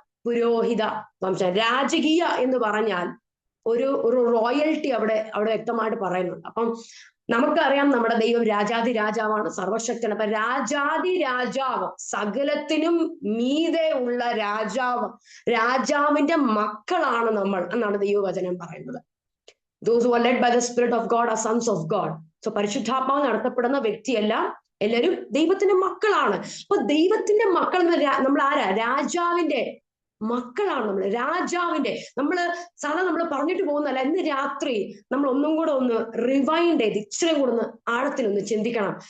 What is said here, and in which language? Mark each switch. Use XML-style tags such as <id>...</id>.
<ml>പുരോഹിത വംശം. രാജകീയ എന്ന് പറഞ്ഞാൽ ഒരു റോയൽറ്റി അവിടെ വ്യക്തമായിട്ട് പറയുന്നുണ്ട്. അപ്പം നമുക്കറിയാം നമ്മുടെ ദൈവം രാജാതി രാജാവാണ്, സർവശക്തൻ. അപ്പൊ രാജാതി രാജാവ്, സകലത്തിനും മീതെ ഉള്ള രാജാവ്, രാജാവിന്റെ മക്കളാണ് നമ്മൾ എന്നാണ് ദൈവവചനം പറയുന്നത്.</ml> <en>Those who are led by the Spirit of God are sons of God.</en> <ml>So പരിശുദ്ധാത്മാവ് നടത്തപ്പെടുന്ന വ്യക്തിയെല്ലാം എല്ലാവരും ദൈവത്തിന്റെ മക്കളാണ്. അപ്പൊ ദൈവത്തിന്റെ മക്കൾ നമ്മൾ ആരാ? രാജാവിന്റെ മക്കളാണ് നമ്മൾ. രാജാവിന്റെ സാധാരണ നമ്മൾ പറഞ്ഞിട്ട് പോകുന്നല്ല. ഇന്ന് രാത്രി നമ്മൾ ഒന്നും കൂടെ ഒന്ന് റിവൈൻഡ് ചെയ്ത് ഇച്ചിരി കൂടെ ഒന്ന് ആഴത്തിലൊന്ന് ചിന്തിക്കണം.</ml>